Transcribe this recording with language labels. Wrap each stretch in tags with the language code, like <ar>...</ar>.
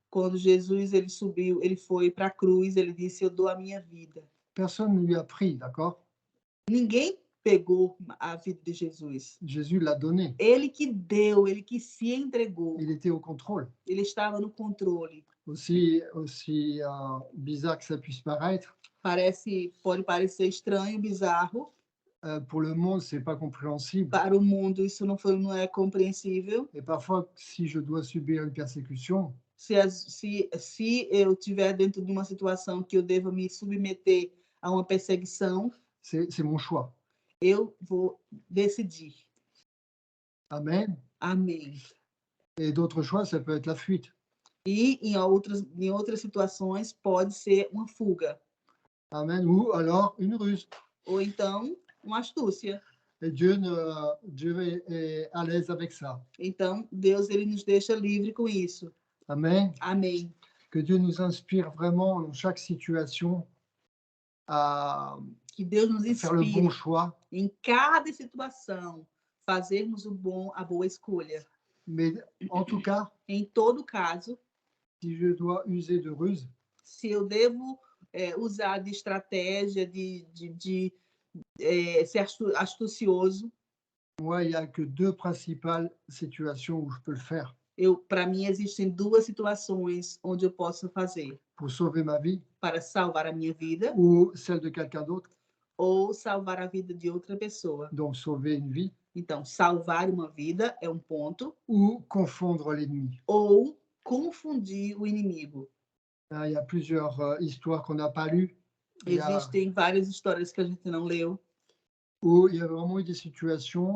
<pt>Quando Jesus ele foi para a cruz, ele disse, eu dou a minha vida.</pt> <fr>Personne ne lui a pris, d'accord?</fr> <pt>Ninguém pegou a vida de Jesus.</pt> <fr>Jésus l'a donné.</fr> <pt>Ele que deu, ele que se entregou.</pt> <fr>Il était au contrôle.</fr> <pt>Ele estava no controle.</pt> <fr>Aussi bizarre que ça puisse paraître.</fr> <pt>Pode parecer estranho, bizarro.</pt> <fr>Pour le monde, c'est pas compréhensible.</fr> <pt>Para o mundo, isso não é compreensível.</pt> <fr>Et parfois, si je dois subir une persécution,</fr> <pt>se eu estiver dentro de uma situação que eu devo me submeter há uma perseguição,</pt> <fr>c'est mon choix.</fr> <pt>eu vou decidir.</pt> <fr>Amen.</fr> <pt>Amém.</pt> <fr>Et d'autres choix, ça peut être la fuite.</fr> <pt>E em outras situações pode ser uma fuga,</pt> <fr>Amen. Ou alors une ruse.</fr> <pt>ou então uma astúcia.</pt> <fr>Et Dieu est à l'aise avec ça.</fr> <pt>Então, Deus ele nos deixa livre com isso.</pt> <fr>Amen.</fr> <pt>Amém.</pt> <fr>Que Dieu nous inspire vraiment dans chaque situation à</fr> <pt>Que Deus nos</pt> <fr>faire le bon</fr> <pt>inspire</pt> <fr>choix.</fr> <pt>em cada situação, fazermos a boa escolha.</pt> <fr>Mais en tout cas,</fr> <pt>Em todo caso,</pt> <fr>si je dois user de ruse,</fr> <pt>se eu devo usar de estratégia, de ser astucioso,</pt> <fr>moi, il n'y a que deux principales situations où je peux le faire.</fr> <pt>para mim existem duas situações onde eu posso fazer.</pt> <fr>Pour sauver ma vie</fr> <pt>Para salvar a minha vida</pt> <fr>ou celle de quelqu'un d'autre.</fr> <pt>ou salvar a vida de outra pessoa.</pt> <fr>Donc sauver une vie.</fr> <pt>Então, salvar uma vida é um ponto.</pt> <fr>Ou confondre l'ennemi.</fr> <pt>Ou confundir o inimigo.</pt> <fr>Il y a plusieurs histoires qu'on n'a pas lues.</fr> <pt>Existem várias histórias que a gente não leu.</pt> <fr>Où il y a vraiment eu des situations</fr>